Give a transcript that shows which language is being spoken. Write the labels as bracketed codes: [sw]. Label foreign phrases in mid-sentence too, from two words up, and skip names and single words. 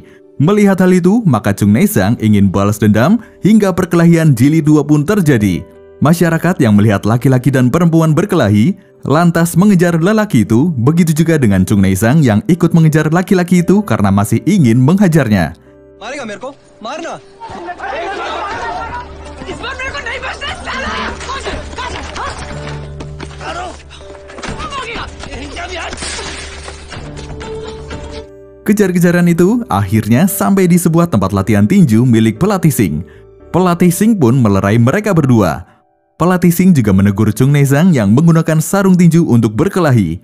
[id] Melihat hal itu, maka Chung Neizang ingin balas dendam hingga perkelahian jilid 2 pun terjadi. Masyarakat yang melihat laki-laki dan perempuan berkelahi lantas mengejar lelaki itu, begitu juga dengan Chung Neizang yang ikut mengejar laki-laki itu karena masih ingin menghajarnya. [hi] मारेगा मेरे को, मारना। इस बार मेरे को नहीं बचना साला। [id] Kejar-kejaran itu akhirnya sampai di sebuah tempat latihan tinju milik pelatih Sing. Pelatih Sing pun melerai mereka berdua. Pelatih Sing juga menegur Chung Neizang yang menggunakan sarung tinju untuk berkelahi.